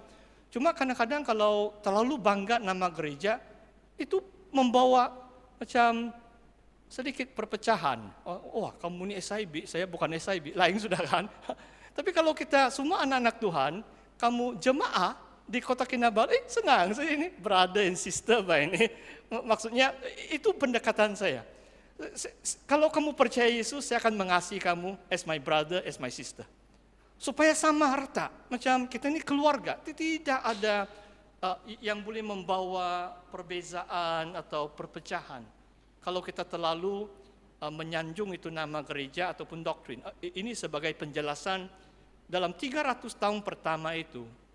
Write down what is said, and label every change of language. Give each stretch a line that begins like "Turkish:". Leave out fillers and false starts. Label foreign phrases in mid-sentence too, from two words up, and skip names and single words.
Malay: Cuma kadang-kadang kalau terlalu bangga nama gereja, itu membawa macam sedikit perpecahan. Kamu ini SIB, saya bukan SIB. Lain sudah kan. Tapi kalau kita semua anak-anak Tuhan, kamu jemaah, di kota Kinabalu, senang saya ini,
English: brother and sister ini.
Malay: Maksudnya itu pendekatan saya. Kalau kamu percaya Yesus, saya akan mengasihi kamu
English: as my brother, as my sister.
Malay: Supaya sama rata, macam kita ini keluarga. Tidak ada yang boleh membawa perbezaan atau perpecahan. Kalau kita terlalu menyanjung itu nama gereja ataupun doktrin. Ini sebagai penjelasan dalam 300 tahun pertama itu.